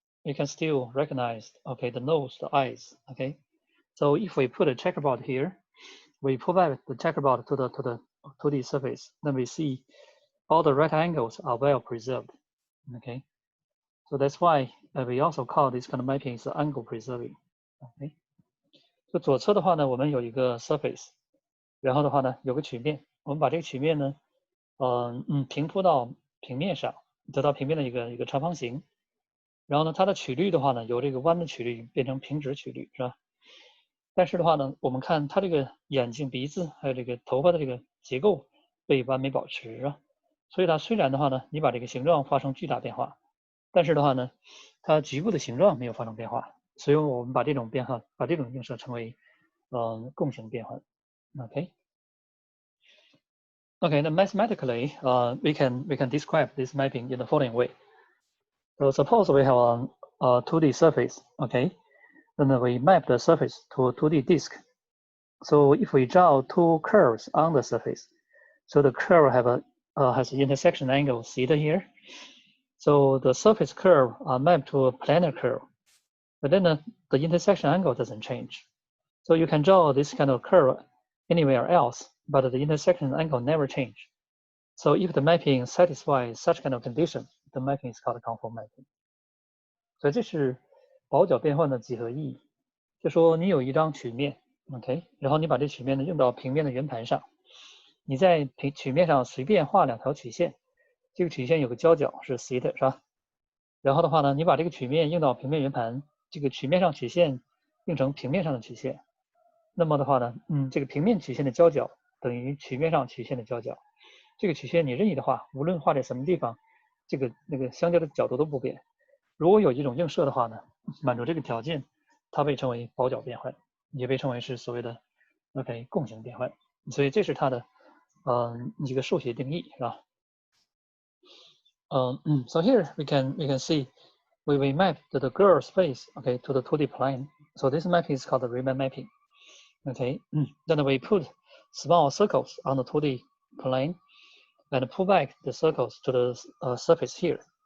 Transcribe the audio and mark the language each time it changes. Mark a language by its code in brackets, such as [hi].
[en] You can still recognize, okay, the nose, the eyes. Okay. So if we put a checkerboard here, we pull back the checkerboard to the 2D surface, then we see all the right angles are well preserved. Okay, so that's why we also call this kind of mapping is angle preserving. [zh] Okay， 就左侧的话呢，我们有一个 surface， 然后的话呢有个曲面，我们把这个曲面呢，平铺到平面上，得到平面的一个长方形。然后呢，它的曲率的话呢，由这个弯的曲率变成平直曲率，是吧？但是的话呢，我们看它这个眼睛、鼻子还有这个头发的这个结构被完美保持啊，所以它虽然的话呢，你把这个形状发生巨大变化，但是的话呢，它局部的形状没有发生变化，所以我们把这种变化，把这种映射称为共形变换。 [en] Okay, then mathematically, we can describe this mapping in the following way. So suppose we have a 2D surface, okay. Then we map the surface to a 2D disk. So if we draw two curves on the surface, so the curve has an intersection angle theta here. So the surface curve are mapped to a planar curve, but then the intersection angle doesn't change. So you can draw this kind of curve anywhere else, but the intersection angle never change. So if the mapping satisfies such kind of condition, the mapping is called conformal mapping. [zh] 所以这是保角变换的几何意义。就说你有一张曲面 ，OK， 然后你把这曲面呢用到平面的圆盘上，你在曲面上随便画2条曲线，这个曲线有个交角是 θ 是吧？然后的话呢，你把这个曲面用到平面圆盘，这个曲面上曲线用成平面上的曲线，那么的话呢，这个平面曲线的交角等于曲面上曲线的交角。这个曲线你任意的画，无论画在什么地方，这个相交的角度都不变。如果有一种映射的话呢，满足这个条件，它被称为保角变换，也被称为是所谓的 OK 共形变换。所以这是它的一个数学定义，是吧？ [en] So here we can see we map the girl space okay to the 2D plane. So this mapping is called the Riemann mapping. Okay, then we put small circles on the 2D plane and pull back the circles to the surface here.